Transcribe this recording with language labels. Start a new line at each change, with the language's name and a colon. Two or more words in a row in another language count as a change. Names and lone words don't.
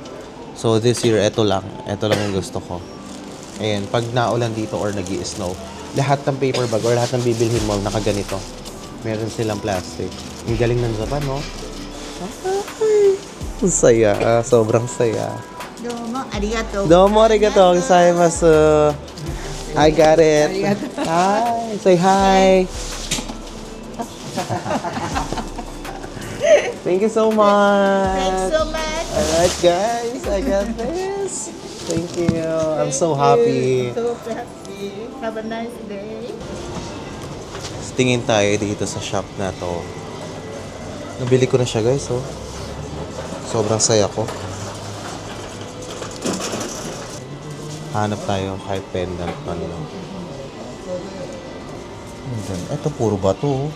Filipino: So,
English: this year,
Filipino: ito lang. Ito lang yung gusto ko. Ayan, pag naulan dito or nag-i-snow, lahat ng
English: paper bag
Filipino: or lahat ng bibilhin mo, nakaganito. Meron silang plastic. Ang galing ng Japan, no? Ay, ang saya. Sobrang saya.
Japanese: どうもありがとう。どうもありがとうございます.
English: I got it. Hi. Say hi. Thank you so much. Thanks so much. Alright guys, I got this. Thank you. I'm so happy. So happy. Have a nice day.
Filipino: Tingin tayo dito sa shop na to. Nabili ko na siya guys, oh. Sobrang saya ko. Hanap tayo kahit pendant man lang. Ito puro bato, oh.